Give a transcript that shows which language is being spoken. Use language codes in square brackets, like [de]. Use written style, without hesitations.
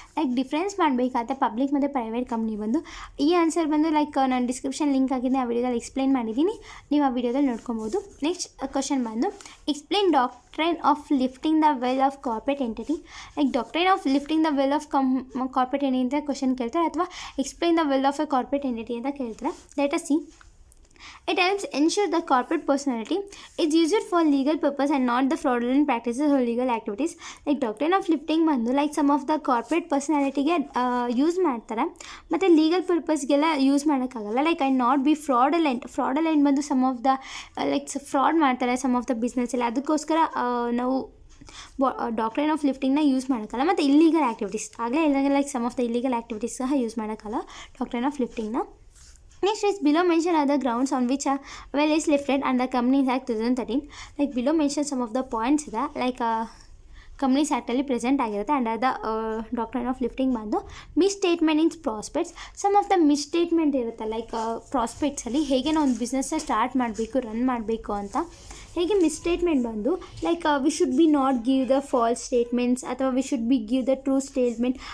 [kn] Like difference ಮಾಡಬೇಕಾದ್ರೆ public ಮತ್ತು private company ಬಂದು ಈ ಆನ್ಸರ್ ಬಂದು ಲೈಕ್ ನಾನು ಡಿಸ್ಕ್ರಿಪ್ಷನ್ ಲಿಂಕ್ ಹಾಕಿದ್ದೆ, ಆ ವಿಡಿಯೋದಲ್ಲಿ ಎಕ್ಸ್ಪ್ಲೈನ್ ಮಾಡಿದ್ದೀನಿ, ನೀವು ಆ ವಿಡಿಯೋದಲ್ಲಿ ನೋಡ್ಕೊಬೋದು. [en] Next question ಬಂದು explain doctrine of lifting the veil of corporate entity. [kn] Like doctrine of lifting the well off corporate entity ಅಂತ ಕ್ವಶನ್ ಕೇಳ್ತಾರೆ, ಅಥವಾ [en] explain the veil of a corporate entity [kn] ಅಂತ ಕೇಳ್ತಾರೆ. [en] Let us see. It helps ensure the corporate personality is used for legal purpose and not the fraudulent practices or legal activities. [kn] Like doctrine of lifting ಬಂದು like some of the corporate ಪರ್ಸನಾಲಿಟಿಗೆ use ಮಾಡ್ತಾರೆ, ಮತ್ತು legal ಪರ್ಪಸ್ಗೆಲ್ಲ use ಮಾಡೋಕ್ಕಾಗಲ್ಲ. Like [en] I not be fraudulent [kn] ಬಂದು some of the like fraud ಮಾಡ್ತಾರೆ some of the ಬಿಸ್ನೆಸ್ಸಲ್ಲಿ, ಅದಕ್ಕೋಸ್ಕರ ನಾವು doctrine of ಲಿಫ್ಟಿಂಗ್ನ use ಮಾಡೋಕ್ಕಲ್ಲ. ಮತ್ತು illegal activities ಆಗಲೇ ಇಲ್ದಂಗೆ like some of the illegal activities ಸಹ use ಮಾಡೋಕ್ಕಲ್ಲ doctrine of ಲಿಫ್ಟಿಂಗ್ನ. [en] Next is below mention are the grounds on which a well is lifted under Companies Act 2013. Like below mention some of the points ಇದೆ, [kn] like companies ಆ್ಯಕ್ಟಲ್ಲಿ present ಆಗಿರುತ್ತೆ [en] Under the doctrine of lifting ಬಂದು misstatement in prospectus. [kn] Some of the ಮಿಸ್ಸ್ಟೇಟ್ಮೆಂಟ್ ಇರುತ್ತೆ, like ಪ್ರಾಸ್ಪೆಕ್ಟ್ಸಲ್ಲಿ ಹೇಗೆ ನಾವು ಒಂದು ಬಿಸ್ನೆಸ್ನ start ಮಾಡಬೇಕು, run ಮಾಡಬೇಕು ಅಂತ. ಹೇಗೆ ಮಿಸ್ಸ್ಟೇಟ್ಮೆಂಟ್ ಬಂದು like [en] we should be not give the false statements, [kn] ಅಥವಾ [en] We should be give the true statement.